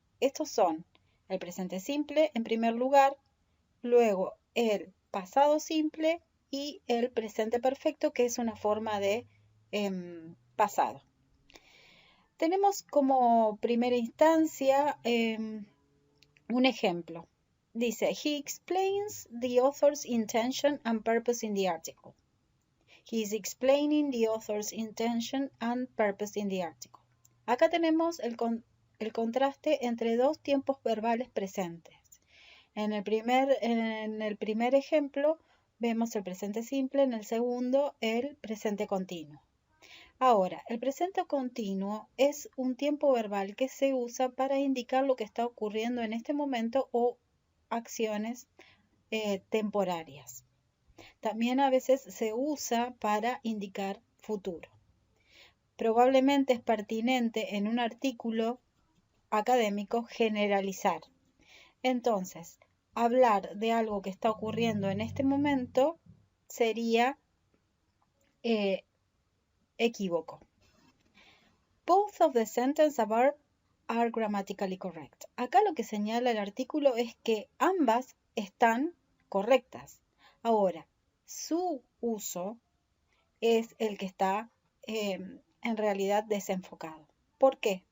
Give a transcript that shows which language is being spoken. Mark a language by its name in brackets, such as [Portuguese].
[Spanish] Estos son el presente simple en primer lugar, luego el pasado simple y el presente perfecto, que es una forma de pasado. Tenemos como primera instancia un ejemplo. [English] Dice, he explains the author's intention and purpose in the article. He is explaining the author's intention and purpose in the article. [Spanish] Acá tenemos el contraste entre dos tiempos verbales presentes. En el primer ejemplo vemos el presente simple, en el segundo el presente continuo. Ahora, el presente continuo es un tiempo verbal que se usa para indicar lo que está ocurriendo en este momento o acciones temporarias. También a veces se usa para indicar futuro. Probablemente es pertinente en un artículo académico generalizar. Entonces, hablar de algo que está ocurriendo en este momento sería equívoco. [English] Both of the sentence above are grammatically correct. [Spanish] Acá lo que señala el artículo es que ambas están correctas. Ahora, su uso es el que está en realidad desenfocado. ¿Por qué?